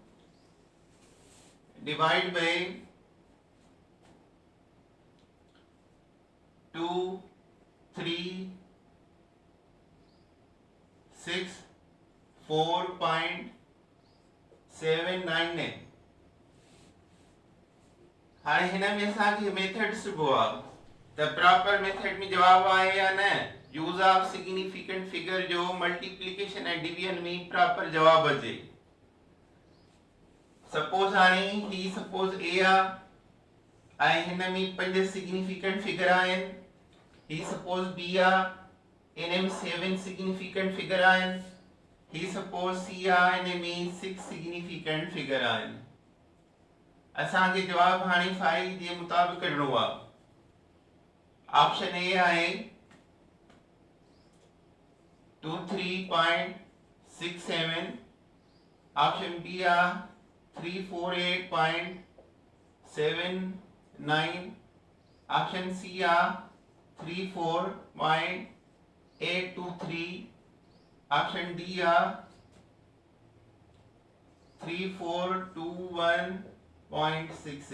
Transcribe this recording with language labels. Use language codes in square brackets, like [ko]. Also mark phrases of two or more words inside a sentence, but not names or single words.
[en] divide by 2, 3, 6, 4.79 [sd] हाणे हिन में असांखे मेथड सिखिबो आहे, त [en] proper method [sd] में जवाब आहे या न, [en] use of significant figure [sd] जो मल्टीप्लिकेशन ऐं डिवीजन में प्रॉपर जवाब अचे। सपोज हाणे ही सपोज ए आहे ऐं हिन में 5 [en] significant figure [sd] आहिनि, ही सपोज बी आहे, इन में 7 [en] significant figure [sd] आहिनि, ही सपोज सी आहे, इन में 6 [en] significant figure [sd] आहिनि, असांखे जवाब हाणे 5 जे मुताबिक़ कढणो आहे। [en] option A [sd] आहे 23.67, [en] option B [sd] आहे 348.79, [en] option C [sd] आहे 34.823, [en] option D [sd] आहे 3421.6।